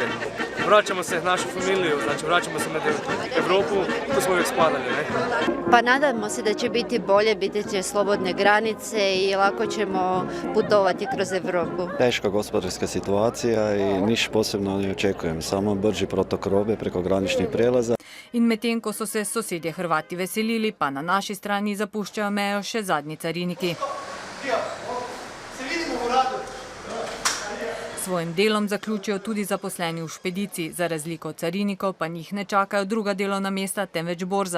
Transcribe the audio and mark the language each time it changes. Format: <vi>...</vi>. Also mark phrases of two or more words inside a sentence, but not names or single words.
<hr>Vraćamo se v našu familiju, znači vraćamo se med Evropu, tu smo uvijek spadali. Pa nadamo se da će biti bolje, biti će slobodne granice i lako ćemo putovati kroz Evropu. Teška gospodarska situacija i niš posebno ne očekujem, samo brži protok robe preko graničnih prijelaza.</hr> <sl>In medtem, ko so se sosedje Hrvati veselili, pa na naši strani zapuščajo mejo še zadnji cariniki. Svojim delom zaključijo tudi zaposleni v špediciji, za razliko od carinikov pa njih ne čakajo druga delovna mesta, temveč borza.</sl>